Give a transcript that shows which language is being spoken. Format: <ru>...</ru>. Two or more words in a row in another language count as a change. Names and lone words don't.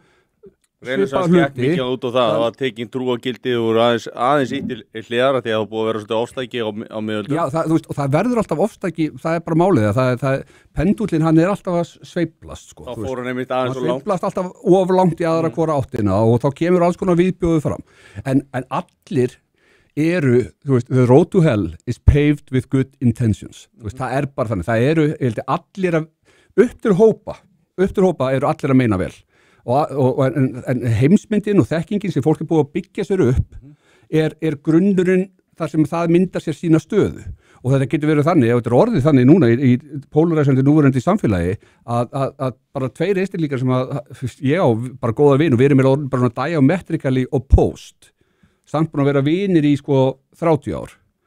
<is>Renaissance gekk mikið út á það var tekin trúagildi og aðeins ítil hliðara því að það búið að vera svolítið ofstæki á miðöldum. Já, þú veist, og það verður alltaf ofstæki, það er bara málið, pendullin hann er alltaf að sveiflast, Þá fór hann einmitt aðeins og langt. Hann sveiflast alltaf of langt í aðra hvora áttina og þá kemur alls konar viðbjóðu fram. En allir eru, þú veist,</is> <en>the road to hell is paved with good intentions.</en> <is>Þú veist, það er bara þannig, það eru allir upp til hópa eru allir að meina vel. En heimsmyndin og þekkingin sem fólk er búið að byggja sér upp er grunnurinn þar sem það myndar sér sína stöðu og þetta getur verið þannig, ef þetta er orðið þannig núna í polarisandi núverandi samfélagi að bara tveir einstaklingar sem ég á bara góða vin og við erum bara</is> <en>diametrically opposed</en> <is>samt búin að vera vinir í 30 ár.</is>